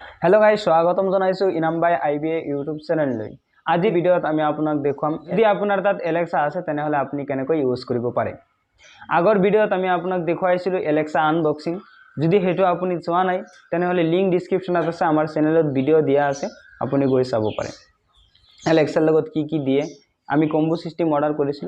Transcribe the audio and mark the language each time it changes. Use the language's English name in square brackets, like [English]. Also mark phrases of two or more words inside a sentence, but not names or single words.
[English] hello guys, [Assamese] স্বাগতম জনাইছো इनामबाई आईबीए [English] YouTube channelলৈ। [Assamese] আজি ভিডিওত আমি আপোনাক দেখুৱাম যদি আপোনাৰ তাত এলেক্সা আছে তেনেহলে আপুনি কেনেকৈ ইউজ কৰিব পাৰে। আগৰ ভিডিওত আমি আপোনাক দেখুৱাইছিলো এলেক্সা আনবক্সিং। যদি হেতু আপুনি চোৱা নাই তেনেহলে [English] link descriptionত [Assamese] আছে, আমাৰ চেনেলত ভিডিও দিয়া আছে, আপুনি গৈ চাব পাৰে। এলেক্সাৰ লগত কি দিয়ে আমি [English] combo system [Assamese] অৰ্ডাৰ কৰিছিলো।